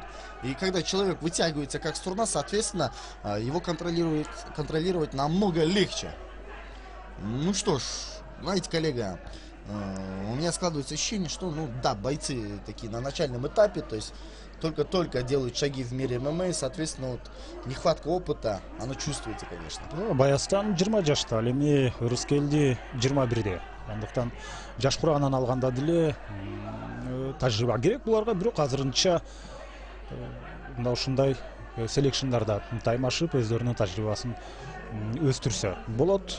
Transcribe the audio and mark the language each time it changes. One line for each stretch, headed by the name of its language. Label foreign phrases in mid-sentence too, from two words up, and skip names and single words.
Russian: И когда человек вытягивается как струна, соответственно, его контролировать намного легче. Ну что ж, знаете, коллега, у меня складывается ощущение, что, ну да, бойцы такие на начальном этапе, то есть только-только делают шаги в мире ММА, соответственно, вот нехватка опыта, оно чувствуется, конечно.
Kyrgyz: Баястан 20 жашта, ал эми Рыскелди 21. Андыктан жаш курагынан алганда деле тажрыйба керек буларга, бирок азырынча мына ушундай селекшндарда таймашып өздөрүнүн тажрыйбасын өстүрсө болот.